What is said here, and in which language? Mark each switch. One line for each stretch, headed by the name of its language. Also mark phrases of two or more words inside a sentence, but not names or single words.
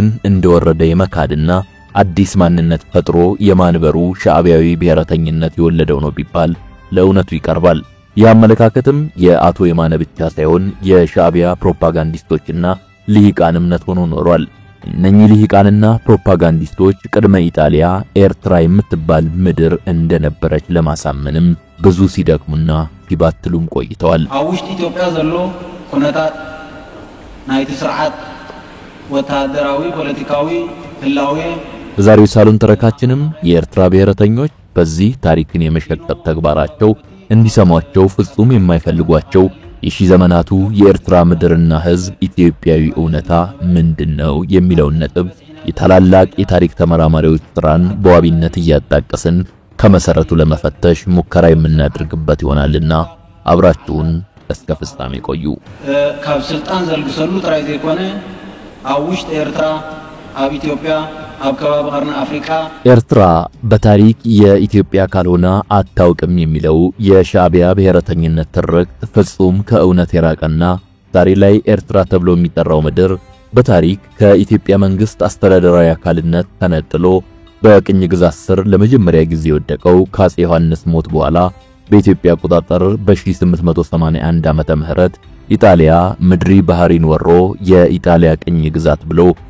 Amharic: እንደወረደ የመካድና አዲስ ማንነት ፈጥሮ የማንበሩ ሻዕቢያዊ ብሔረተኝነት የወለደው ነው ቢባል ለእውነቱ ይቀርባል። ያመለካከትም የአቶ የማነ ብቻ ሳይሆን የሻዕቢያ ፕሮፓጋንዲስቶችና ልሂቃን እምነት ሆኖ ኖሯል። እነኚህ ልሂቃንና ፕሮፓጋንዲስቶች ቅድመ ኢጣሊያ ኤርትራ የምትባል ምድር እንደነበረች ለማሳመንም ብዙ ሲደክሙና ሲባትሉም ቆይተዋል።
Tigrinya: አውሽት ኢትዮጵያ ዘሎ ኩነታት ናይቲ ስርዓት ወታደራዊ ፖለቲካዊ ህላዌ
Amharic: በዛሬው ሳሎን ተረካችንም የኤርትራ ብሔረተኞች በዚህ ታሪክን የመሸቀጥ ተግባራቸው እንዲሰሟቸው ፍጹም የማይፈልጓቸው የሺ ዘመናቱ የኤርትራ ምድርና ህዝብ ኢትዮጵያዊ እውነታ ምንድነው የሚለውን ነጥብ የታላላቅ የታሪክ ተመራማሪዎች ስራን በዋቢነት እያጣቀስን ከመሰረቱ ለመፈተሽ ሙከራ የምናደርግበት ይሆናልና አብራችሁን እስከ ፍጻሜ ቆዩ።
Tigrinya: ካብ ስልጣን ዘልግሰሉ ጥራይ ዘይኮነ አውሽት ኤርትራ አብ ኢትዮጵያ አብ ከባቢ ቀርኒ አፍሪካ
Amharic: ኤርትራ በታሪክ የኢትዮጵያ ካልሆነ አታውቅም የሚለው የሻዕቢያ ብሔረተኝነት ትርክት ፍጹም ከእውነት የራቀና ዛሬ ላይ ኤርትራ ተብሎ የሚጠራው ምድር በታሪክ ከኢትዮጵያ መንግስት አስተዳደራዊ አካልነት ተነጥሎ በቅኝ ግዛት ስር ለመጀመሪያ ጊዜ የወደቀው ከአፄ ዮሐንስ ሞት በኋላ በኢትዮጵያ አቆጣጠር በ1881 ዓመተ ምህረት ኢጣሊያ ምድሪ ባህሪን ወሮ የኢጣሊያ ቅኝ ግዛት ብሎ